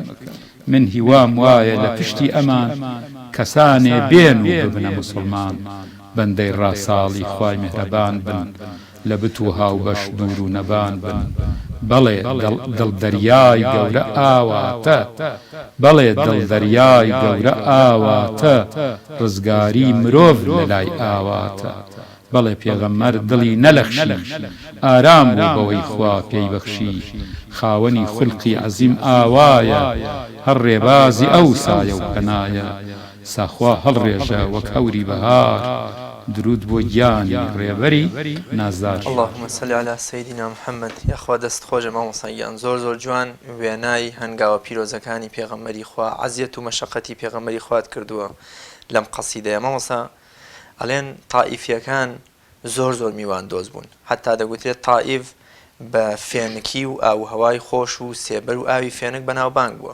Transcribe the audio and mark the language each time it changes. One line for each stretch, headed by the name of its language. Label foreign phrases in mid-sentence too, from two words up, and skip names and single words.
Central Kurdish: من هیوام وایە لە پشتی ئەمان کەسانێ بێن و ببنە موسڵمان بەندەی ڕاساڵی خوای میهرەبان بن لە بت و هاوبەش دوور و نەبان بن بەڵێ دڵدەریای گەورە ئاواتە بەڵێ دڵدەریای گەورە ئاواتە ڕزگاری مرۆڤ لە لای ئاواتە بەڵێ پێغەمبەر دڵی نەلەخشی ئارام بوو بەوەی خوا پێی بەخشی خاوەنی خوڵقی عەزیم ئاوایە هەر ڕێبازی ئەو سایە و پەنایە ساخوا هەڵڕێژە وەک هەوری بەهار درود بۆ گیانی ڕێبەری نازدار.
Arabic: اللهم صل على سيدنا محمد.
Central Kurdish: یاخوا دەست خۆشە مامۆستاگیان زۆر جوان وێنای هەنگاوە پیرۆزەکانی پێغەمبەری خوا عەزیەت و مەشەقەتی پێغەمبەری خوات کردووە لەم قەسیدەیە. مامۆستا ئەڵێن تائیفیەکان زۆر میوان دۆز بوون، حتا دەگوترێت تائیف بە فێنکی و ئاوهەوای خۆش و سێبەر و ئاوی فێنک بەناوبانگ بووە.